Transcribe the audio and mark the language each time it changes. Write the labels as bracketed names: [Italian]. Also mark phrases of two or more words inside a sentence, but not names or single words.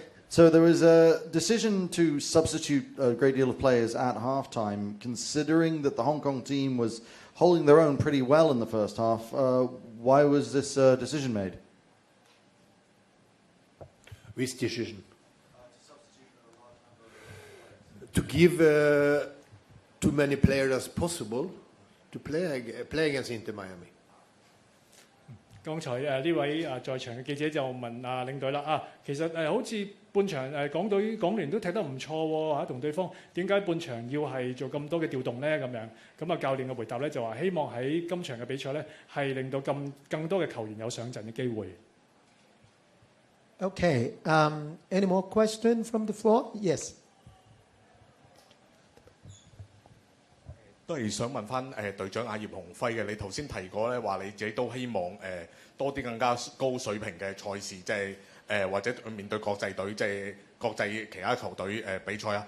[English] So there was a decision to substitute a great deal of players at halftime, considering that the Hong Kong team was holding their own pretty well in the first half. Why was this decision made? Which decision? To give too many players as possible to play against Inter Miami. [Cantonese] 剛才呢位在場嘅記者就問領隊啦其實好似半場港聯都踢得唔錯喎同對方點解半場要係做咁多嘅調動呢？咁樣咁教練嘅回答咧就話希望喺今場嘅比賽咧係令到更多嘅球員有上陣嘅機會。 [English] Okay, any more question from the floor? Yes. [Cantonese] 都係想問翻隊長阿葉鴻輝嘅，你頭先提過咧話你自己都希望多啲更加高水平嘅賽事，即係或者面對國際隊，即係國際其他球隊比賽啊。